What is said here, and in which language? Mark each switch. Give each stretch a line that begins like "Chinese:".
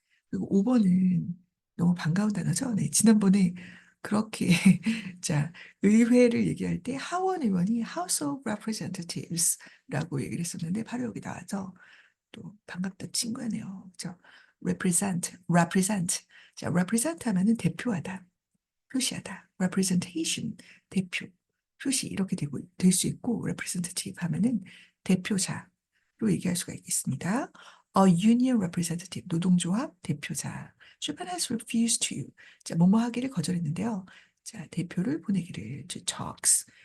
Korean: 그리고 5번은 너무 반가운 단어죠. 네, 지난번에 그렇게 자 의회를 얘기할 때 하원 의원이 House of Representatives라고 얘기를 했었는데 바로 여기 나와서 또 반갑다 친구네요. 그죠? represent. 자, represent 하면은 대표하다, 표시하다. representation, 대표, 표시 이렇게 될 수 있고 representative 하면은 대표자로 얘기할 수가 있겠습니다.
English: A union representative,
Korean: 노동조합 대표자.
English: Japan has refused to.
Korean: 자, 뭐뭐 하기를 거절했는데요. 자, 대표를 보내기를 to talks.